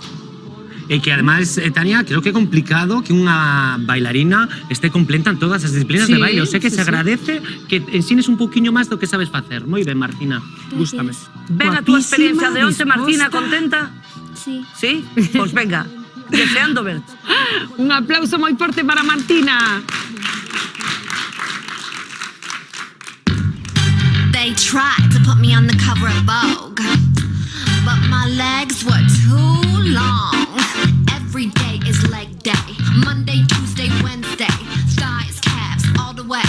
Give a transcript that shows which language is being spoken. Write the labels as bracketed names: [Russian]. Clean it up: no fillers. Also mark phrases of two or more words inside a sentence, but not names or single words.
[Galician] E que además, Tania, creo que é complicado que unha bailarina esté completa en todas as disciplinas de baile. [Spanish] O sea [Galician] que se agradece que ensines un poquinho máis do que sabes facer. Moi ben, Martina. Gústame. Ven a túa experiencia de onte, Martina, contenta? Sí. Sí? Pois venga, deseando verte. Un aplauso moi forte para Martina. [English] They tried to put me on the cover of Vogue, but my legs were too long. Every day is leg day. Monday, Tuesday, Wednesday. Thighs, calves, all the way.